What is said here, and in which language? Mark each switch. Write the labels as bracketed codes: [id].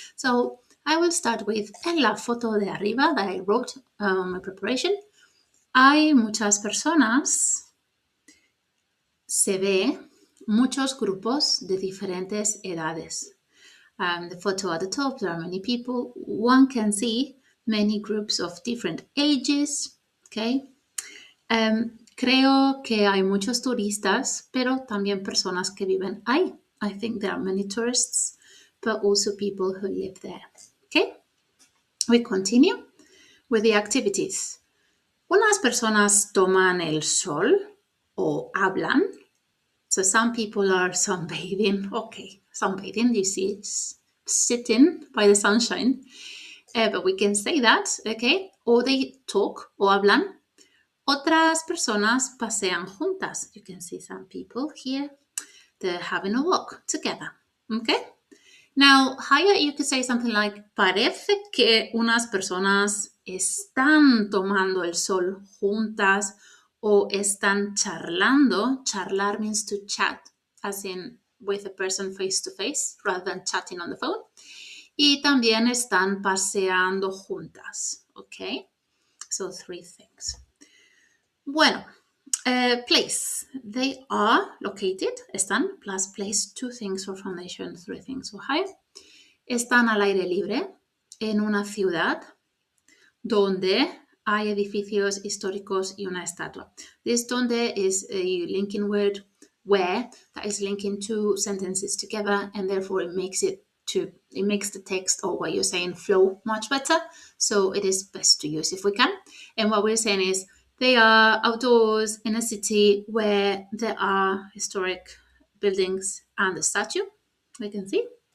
[en] So I will start with, [es] en la foto de arriba [en] that I wrote my preparation, [es] hay muchas personas, se ve muchos grupos de diferentes edades. [en] The photo at the top, there are many people. One can see many groups of different ages. Okay. [es] Creo que hay muchos turistas, pero también personas que viven ahí. [en] I think there are many tourists, but also people who live there. Okay. We continue with the activities. [es] Unas personas toman el sol o hablan. [en] So some people are sunbathing. Okay, sunbathing, you see, it's sitting by the sunshine. But we can say that, okay? O they talk [es] o hablan. Otras personas pasean juntas. [en] You can see some people here. They're having a walk together, okay? Now, higher, you could say something like, [es] parece que unas personas están tomando el sol juntas o están charlando. [en] Charlar means to chat, as in with a person face to face, rather than chatting on the phone. [es] Y también están paseando juntas, okay? [en] So 3 things. Bueno, place. They are located, están, plus place, 2 things for foundation, 3 things for higher. [es] Están al aire libre en una ciudad donde hay edificios históricos y una estatua. [en] This donde is a linking word where that is linking 2 sentences together, and therefore it makes the text or what you're saying flow much better. So it is best to use if we can. And what we're saying is they are outdoors in a city where there are historic buildings and a statue, we can see.